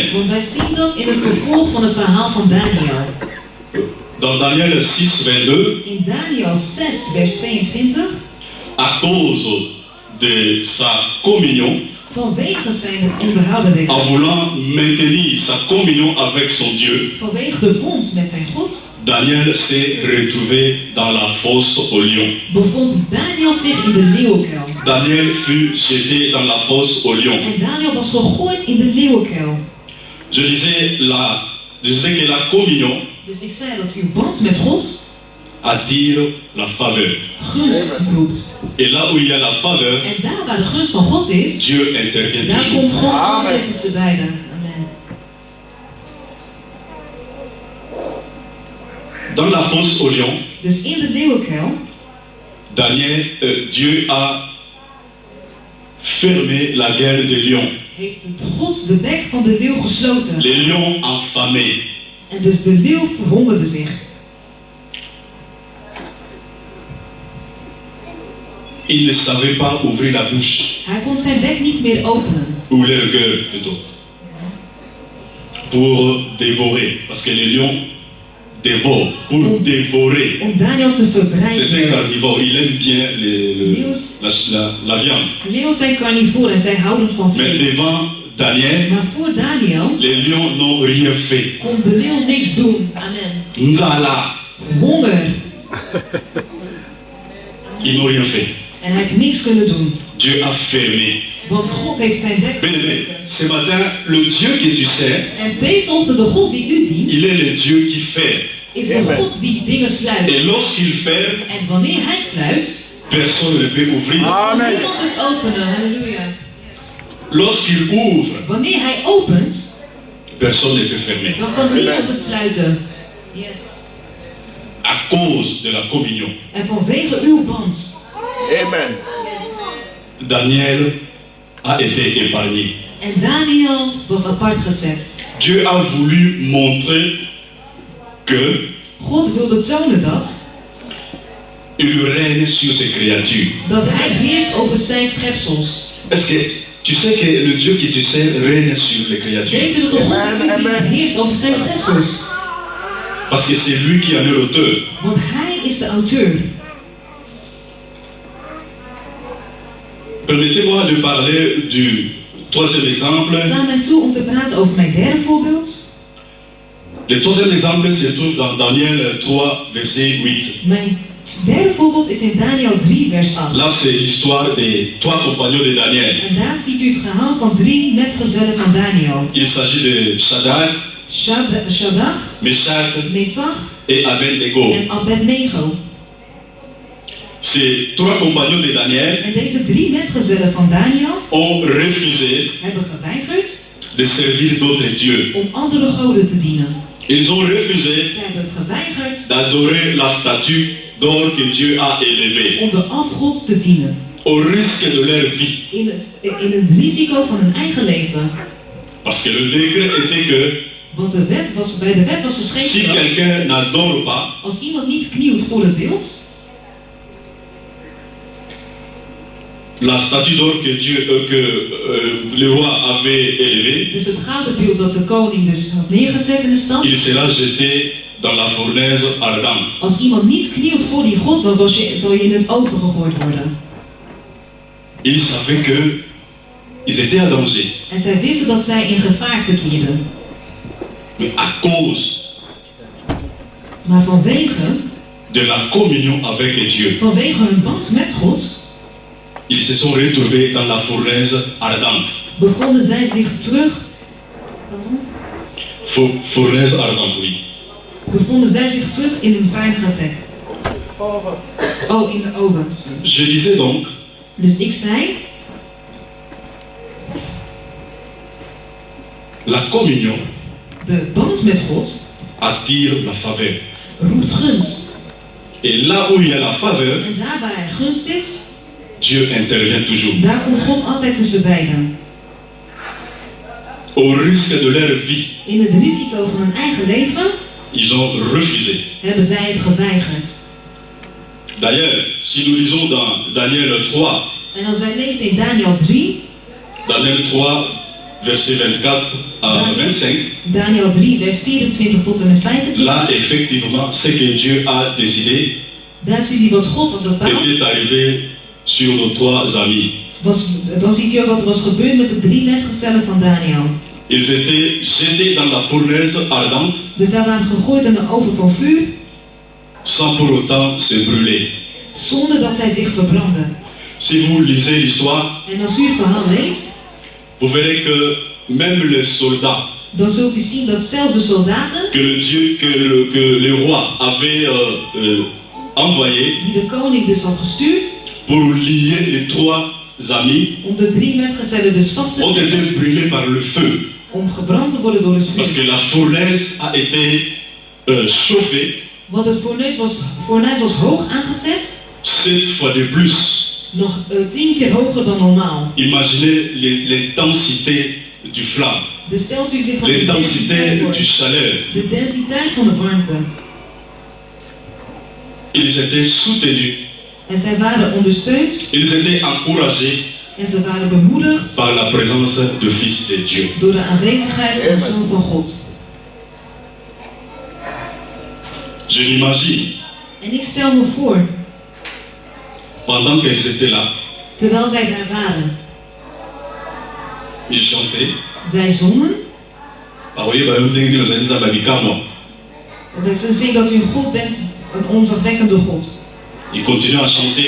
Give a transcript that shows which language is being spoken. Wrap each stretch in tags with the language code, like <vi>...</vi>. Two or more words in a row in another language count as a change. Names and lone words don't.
<nl>Want wij zien dat in het vervolg van het verhaal van Daniel.</nl> <fr>Dans Daniel 6:22,</fr> <nl>In Daniel 6, vers 22,</nl> <fr>à cause de sa communion,</fr> <nl>Vanwege zijn onderhouden en regels,</nl> <fr>voulant maintenir sa communion avec son Dieu,</fr> <nl>vanwege de bond met zijn God,</nl> <fr>Daniel s'est retrouvé dans la fosse au lion.</fr> <nl>bevond Daniel zich in de leeuwenkuil.</nl> <fr>Daniel fut jeté dans la fosse au lion.</fr> <nl>En Daniel was gegooid in de leeuwenkuil.</nl> <fr>Je disais que la communion</fr> <nl>Dus ik zei dat uw band met God</nl> <fr>attire la faveur.</fr> <nl>gunst roept.</nl> <fr>Et là où il y a la faveur,</fr> <nl>En daar waar de gunst van God is,</nl> <fr>Dieu intervient</fr> <nl>daar</nl> <fr>toujours.</fr> <nl>komt God Amen. altijd tussen beiden. Amen.</nl> <fr>Dans la fosse au lion,</fr> <nl>Dus in de leeuwenkuil</nl> <fr>Dieu a fermé la gueule des lions.</fr> <nl>heeft God de bek van de leeuw gesloten.</nl> <fr>Les lions affamés.</fr> <nl>En dus de leeuw verhongerde zich.</nl> <fr>Il ne savait pas ouvrir la bouche,</fr> <nl>Hij kon zijn bek niet meer openen.</nl> <fr>ou leur gueule plutôt, pour dévorer. Parce que les lions dévorent, pour dévorer.</fr> <nl>Om Daniel te</nl> <fr>C'est un</fr> <nl>verbrijzelen.</nl> <fr>carnivore, il aime bien la viande.</fr> <nl>Leeuwen zijn carnivoren en zij houden van</nl> <fr>Mais</fr> <nl>vlees.</nl> <fr>devant Daniel,</fr> <nl>Maar voor Daniel</nl> <fr>les lions n'ont rien fait.</fr> <nl>kon de leeuw niks doen. Amen.</nl> <fr>Nzala,</fr> <nl>Honger.</nl> <fr>ils n'ont rien fait.</fr> <nl>En hij heeft niks kunnen doen.</nl> <fr>Dieu a fermé.</fr> <nl>Want God heeft zijn bek</nl> <fr>Bien-aimé,</fr> <nl>gesloten.</nl> <fr>ce matin, le Dieu que tu sais,</fr> <nl>En deze ochtend de God die u dient,</nl> <fr>il est le Dieu qui fait.</fr> <nl>is de God die dingen sluit.</nl> <fr>Et lorsqu'il ferme,</fr> <nl>En wanneer hij sluit,</nl> <fr>personne ne peut ouvrir.</fr> <nl>kan niemand het openen. Halleluja.</nl> <fr>Lorsqu'il ouvre,</fr> <nl>Wanneer hij opent,</nl> <fr>personne ne peut fermer.</fr> <nl>dan kan niemand het sluiten. Yes.</nl> <fr>À cause de la communion.</fr> <nl>En vanwege uw band. Amen.</nl> <fr>Daniel a été épargné.</fr> <nl>En Daniel was apart gezet.</nl> <fr>Dieu a voulu montrer que</fr> <nl>God wilde tonen dat</nl> <fr>il règne sur ses créatures.</fr> <nl>hij heerst over zijn schepsels.</nl> <fr>Est-ce que tu sais que le Dieu que tu sais règne sur les créatures?</fr> <nl>Weet u dat de God die heerst over zijn schepsels?</nl> <fr>Parce que c'est lui qui en est l'auteur.</fr> <nl>Want hij is de auteur.</nl> <fr>Permettez-moi de parler du troisième exemple.</fr> <nl>Sta mij toe om te praten over mijn derde voorbeeld.</nl> <fr>Le troisième exemple se trouve dans Daniel 3, verset 8.</fr> <nl>Mijn derde voorbeeld is in Daniel 3 vers 8.</nl> <fr>Là, c'est l'histoire des trois compagnons de Daniel.</fr> <nl>En daar ziet u het verhaal van 3 metgezellen van Daniel.</nl> <fr>Il s'agit de Shadrach,</fr> <nl>Shadrach,</nl> <fr>Meshach</fr> <nl>Mesach</nl> <fr>et Abednego.</fr> <nl>en Abednego.</nl> <fr>Ces trois compagnons de Daniel</fr> <nl>En deze 3 metgezellen van Daniel</nl> <fr>ont refusé</fr> <nl>hebben geweigerd</nl> <fr>de servir d'autres dieux.</fr> <nl>om andere goden te dienen.</nl> <fr>Ils ont refusé</fr> <nl>Ze hebben geweigerd</nl> <fr>d'adorer la statue d'or que Dieu a élevée,</fr> <nl>om de afgod te dienen.</nl> <fr>au risque de leur vie.</fr> <nl>In het risico van hun eigen leven.</nl> <fr>Parce que le décret était que</fr> <nl>Want bij de wet was</nl> <fr>si</fr> <nl>geschreven dat</nl> <fr>quelqu'un n'adore pas,</fr> <nl>als iemand niet knielt voor het beeld,</nl> <fr>la statue d'or que le roi avait élevée,</fr> <nl>dus het gouden beeld dat de koning dus had neergezet in de stad,</nl> <fr>il sera jeté dans la fournaise ardente.</fr> <nl>als iemand niet knielt voor die god, dan zal je in het open gegooid worden.</nl> <fr>Ils savaient que ils étaient en danger.</fr> <nl>En zij wisten dat zij in gevaar verkeerden.</nl> <fr>Mais à cause</fr> <nl>Maar vanwege</nl> <fr>de la communion avec Dieu,</fr> <nl>hun band met God,</nl> <fr>ils se sont retrouvés dans la fournaise ardente.</fr> <nl>bevonden zij zich terug.</nl> <fr>Fournaise ardente, oui.</fr> <nl>Bevonden zij zich terug in een veilige plek. Oh, in de oven.</nl> <fr>Je disais donc,</fr> <nl>Dus ik zei,</nl> <fr>la communion</fr> <nl>de band met God</nl> <fr>attire la faveur.</fr> <nl>roept gunst.</nl> <fr>Et là où il y a la faveur,</fr> <nl>En daar waar er gunst is,</nl> <fr>Dieu intervient toujours.</fr> <nl>daar komt God altijd tussen beiden.</nl> <fr>Au risque de leur vie,</fr> <nl>In het risico van hun eigen leven</nl> <fr>ils ont refusé.</fr> <nl>hebben zij het geweigerd.</nl> <fr>D'ailleurs, si nous lisons dans Daniel 3,</fr> <nl>En als wij lezen in Daniel 3,</nl> <fr>Daniel 3, verset 24 à 25,</fr> <nl>Daniel 3 vers 24 tot en met 25,</nl> <fr>là, effectivement, ce que Dieu a décidé</fr> <nl>daar zie je wat God had bepaald,</nl> <fr>était arrivé sur nos trois amis.</fr> <nl>dan ziet u ook wat er was gebeurd met de 3 metgezellen van Daniel.</nl> <fr>Ils étaient jetés dans la fournaise ardente</fr> <nl>Zij waren gegooid in de oven van vuur,</nl> <fr>sans pour autant se brûler.</fr> <nl>zonder dat zij zich verbrandden.</nl> <fr>Si vous lisez l'histoire,</fr> <nl>En als u het verhaal leest,</nl> <fr>vous verrez que même les soldats</fr> <nl>dan zult u zien dat zelfs de soldaten,</nl> <fr>que le roi avait envoyés</fr> <nl>die de koning dus had gestuurd,</nl> <fr>pour lier les 3 amis,</fr> <nl>om de 3 metgezellen dus vast te</nl> <fr>ont été</fr> <nl>zetten,</nl> <fr>brûlés par le feu.</fr> <nl>om gebrand te worden door het</nl> <fr>Parce</fr> <nl>vuur.</nl> <fr>que la fournaise a été chauffée</fr> <nl>Want het fornuis was hoog aangezet,</nl> <fr>7 fois de plus.</fr> <nl>nog 10 keer hoger dan normaal.</nl> <fr>Imaginez l'intensité du flamme,</fr> <nl>Dus stelt u zich van de</nl> <fr>l'intensité</fr> <nl>densiteit</nl> <fr>du</fr> <nl>voor.</nl> <fr>chaleur.</fr> <nl>De densiteit van de warmte.</nl> <fr>Ils étaient soutenus,</fr> <nl>En zij waren ondersteund</nl> <fr>ils étaient encouragés</fr> <nl>en ze waren bemoedigd</nl> <fr>par la présence du Fils de Dieu.</fr> <nl>door de aanwezigheid van de Zoon van God.</nl> <fr>Je m'imagine,</fr> <nl>En ik stel me voor,</nl> <fr>pendant qu'ils étaient là,</fr> <nl>terwijl zij daar waren,</nl> <fr>ils chantaient.</fr> <nl>zij zongen. Dus we zien dat u een God bent, een ontzagwekkende God.</nl> <fr>Ils continuaient à chanter</fr>